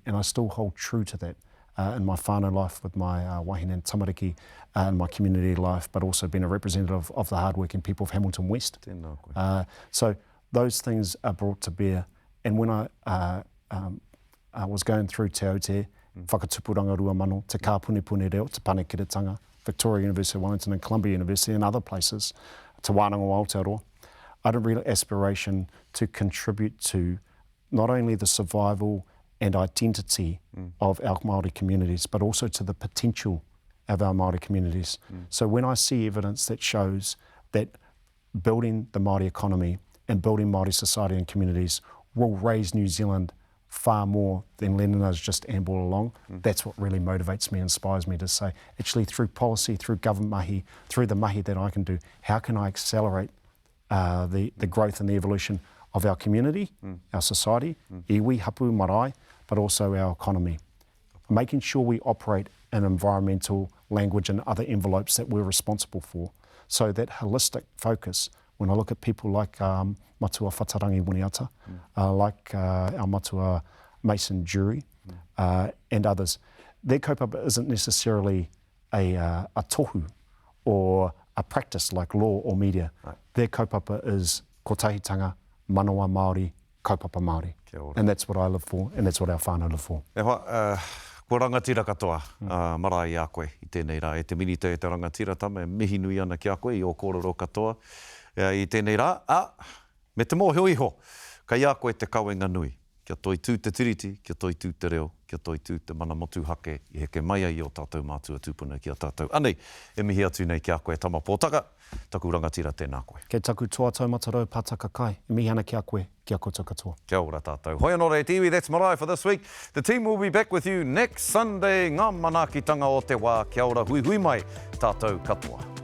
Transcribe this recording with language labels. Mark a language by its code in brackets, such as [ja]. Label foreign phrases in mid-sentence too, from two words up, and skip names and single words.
[en] And I still hold true to that in my whānau life with my wahine and tamariki, and my community life, but also being a representative of the hardworking people of Hamilton West. So those things are brought to bear. And when I was going through Te Aote, whakatupuranga rua mano, te kāpune reo, te panekiretanga, Victoria University of Wellington and Columbia University and other places, te wānanga o Aotearoa, I had a real aspiration to contribute to not only the survival and identity of our Māori communities, but also to the potential of our Māori communities. So when I see evidence that shows that building the Māori economy and building Māori society and communities will raise New Zealand far more than letting us just amble along, that's what really motivates me, inspires me to say, actually through policy, through government mahi, through the mahi that I can do, how can I accelerate the growth and the evolution of our community, our society, [mi] iwi, hapu, marae, [en] but also our economy. Making sure we operate in environmental, language and other envelopes that we're responsible for. So that holistic focus, when I look at people like Matua Whatarangi Muniata, like our Matua Mason Jury and others, their kaupapa isn't necessarily a tohu or a practice like law or media. [mi] Their kaupapa is kotahitanga, manawa Māori, kaupapa Māori. [en] And that's what I live for, and that's what our whānau live for. [mi] Ko rangatira katoa, marae a koe i tēnei rā. E te minita e te rangatira tama, e mihi nui ana ki a koe i o kōrero katoa. I tēnei rā, me te mōhio iho, kai a koe te kawenga nui. Kia toi tū te tiriti, kia toi tū te reo, kia toi tū te mana motu hake, i heke mai ai o tātou mātua tūpuna ki a tātou. Anei, e mihi atu nei ki a koe Tama Potaka, taku rangatira tēnā koe. Kei taku toa taumata rau pātaka kai, e mihi ana ki a koe, kia koutou katoa. Kia ora tātou. Hoi anō rei tiwi, [en] that's Marae for this week. The team will be back with you next Sunday. [mi] Ngā manakitanga o te wā, kia ora, hui hui mai, tātou katoa.